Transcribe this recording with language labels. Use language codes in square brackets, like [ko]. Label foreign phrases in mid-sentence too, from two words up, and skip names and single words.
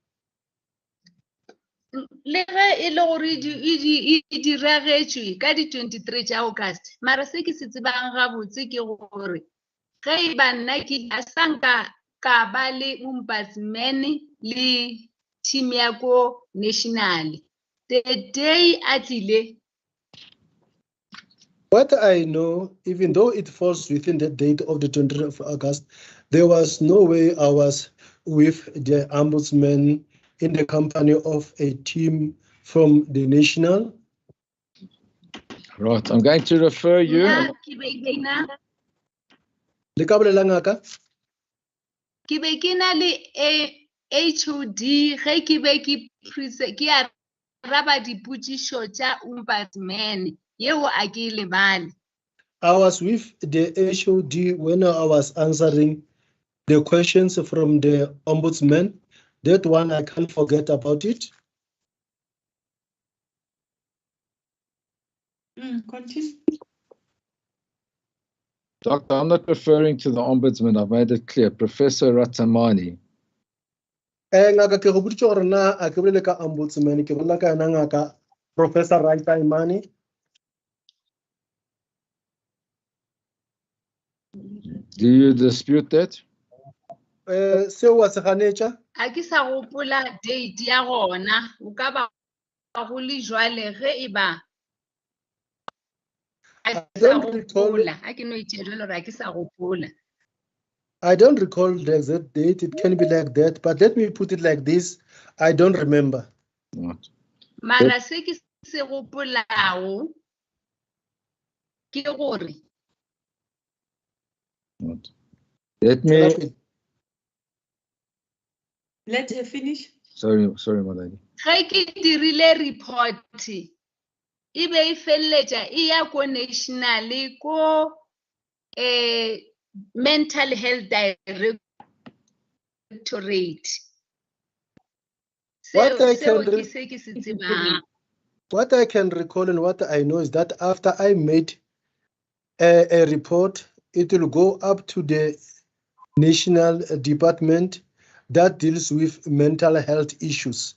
[nso] Le ge e le gore e diregetswe ka di 23 tša August, mara se ke se tsebang gabotse ke gore ge e ba nna ke a sanka ka ba le ombudsman le team ya ko national [en] the day [nso] a tlile. [en] What I know, even though it falls within the date of the 20th of August, there was no way I was with the ombudsman in the company of a team from the national. Right, I'm going to refer you. [nso] Le ka bolelang aka? Ke be ke na le HOD ge ke be ke araba dipotšišo tša ombudsman yeo a ke lebale. [en] I was with the HOD when I was answering the questions from the ombudsman. That one I can't forget about it. Continue. Doctor, I'm not referring to the ombudsman. I've made it clear. Professor Ratamani. [nso] Ngaka ke go botse gore na a ke bolele ka ombudsman ke bolela ka yena ngaka Professor Ratamani. [en] Do you dispute that? [nso] Se wa se ganetša? A ke sa gopola date ya gona o ka ba go le jwale ge e ba [en] I don't recall the exact date. It can be like that, but let me put it like this. I don't remember. [nso] Mara se ke se gopolago ke gore [en] let her finish. Sorry, my lady. [nso] Ge ke dirile report e be e feleletša e ya ko national ko mental health directorate. [en] What I can recall and what I know is that after I made a report, it will go up to the national department that deals with mental health issues.